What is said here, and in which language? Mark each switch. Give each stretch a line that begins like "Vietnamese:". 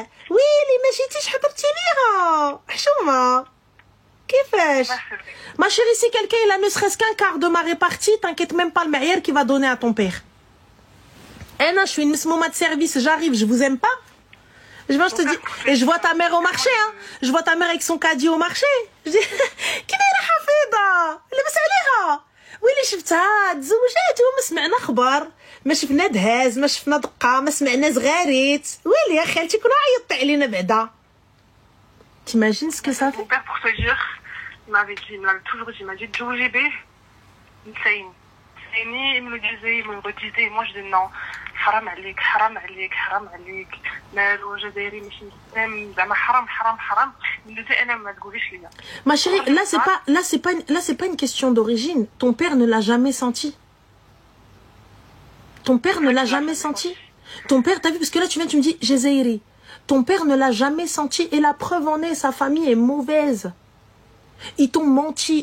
Arabic: ويلي ما جيتيش حضرتي ليها. حشومه. كيفاش؟
French: Ma chérie, si quelqu'un il a ne serait-ce qu'un quart de ma répartie, t'inquiète même pas le meilleur qui va donner à ton père. Non, je suis une moment de service, j'arrive, je vous aime pas. Je te dis, et je vois ta mère au marché, hein. Je vois ta mère avec son caddie au marché. Je dis,
Arabic: كي دايره حفيظه؟ لاباس عليها؟ ويلي شفتها تزوجات وما سمعنا خبر، ما شفنا دهاز، ما شفنا دقه، ما سمعنا زغاريت. ويلي يا خالتي كنا عيطتي علينا بعدا.
French: T'imagines ce que ça fait? Mon père, pour te dire, il m'avait toujours dit, il m'a dit,
Arabic: تزوجي به نسيني.
French: Il me le disait, il me le redisait, et moi je dis non.
Arabic: حرام عليك حرام عليك حرام عليك مالو جزائري ماشي مسلم زعما حرام ملي انا ما تقوليش ليا.
French: Ma chérie, là c'est pas une question d'origine. Ton père ne l'a jamais senti. Ton père ne l'a jamais senti. Ton père, t'as vu, parce que là tu me dis Jazairi. Ton père ne l'a jamais senti, et la preuve en est, sa famille est mauvaise. Ils t'ont menti.